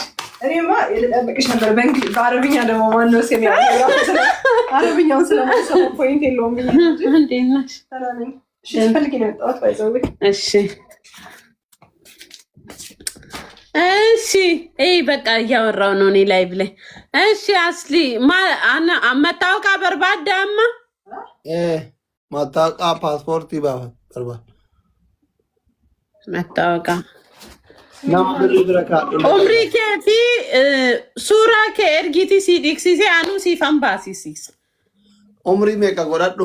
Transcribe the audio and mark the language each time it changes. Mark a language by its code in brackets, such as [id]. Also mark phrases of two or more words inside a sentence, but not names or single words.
[am] እኔማ ልጠብቅሽ ነበር በአረብኛ ደግሞ ማነው ሲል አረብኛውን ስለማይሰማ ፖይንት የለውም ብዬ እንዴት ነሽ ሰላም እሺ ፈልጊ ነው የመጣሁት ባይዘው እሺ በቃ እያወራሁ ነው እኔ ላይቭ ላይ እሺ አስሊ መታወቂያ በርባዳማ [om] mattaqaa paaspoortii barbaada [am] መታወቂያ [om] nama birrii bira kaadhu umrii kee fi suuraa kee ergiti si dhiqsisee anuu siifan baasisiisa umrii meeqa godhadhu